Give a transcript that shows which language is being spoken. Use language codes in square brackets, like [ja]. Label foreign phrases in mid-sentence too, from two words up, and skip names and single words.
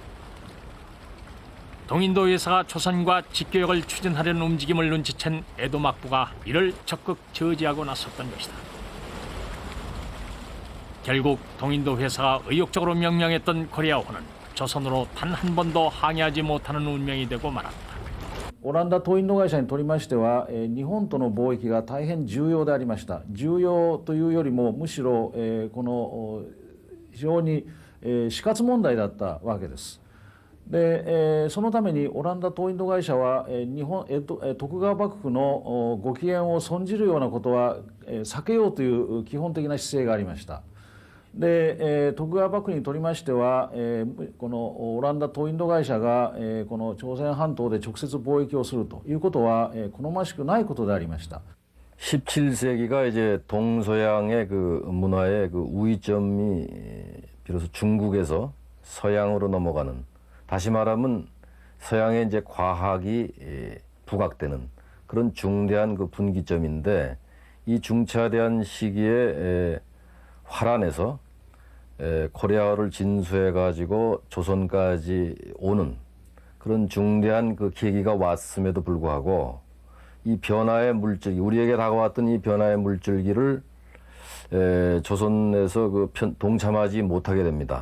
[ko] 동인도 회사가 조선과 직교역을 추진하려는 움직임을 눈치챈 에도 막부가 이를 적극 저지하고 나섰던 것이다. 결국 동인도 회사가 의욕적으로 명령했던 코레아호는 조선으로 단 한 번도 항의하지 못하는 운명이 되고 말았다. [ja] オランダ東インド会社にとりましては、日本との貿易が大変重要でありました。重要というよりもむしろ、この非常に、死活問題だったわけです。で、そのためにオランダ東インド会社は、徳川幕府のご機嫌を損じるようなことは、避けようという基本的な姿勢がありました。で、徳川幕府にとりましては、このオランダ東インド会社が、この朝鮮半島で直接貿易をするということは、好ましくないことでありました。 [ko] 17세기가 이제 동서양의 그 문화의 그 우위점이 비로소 중국에서 서양으로 넘어가는, 다시 말하면 서양의 이제 과학이 부각되는 그런 중대한 그 분기점인데, 이 중차대한 시기에 화란에서 코레아를 진수해 가지고 조선까지 오는 그런 중대한 그 계기가 왔음에도 불구하고 이 변화의 물줄기, 우리에게 다가왔던 이 변화의 물줄기를 조선에서 그 동참하지 못하게 됩니다.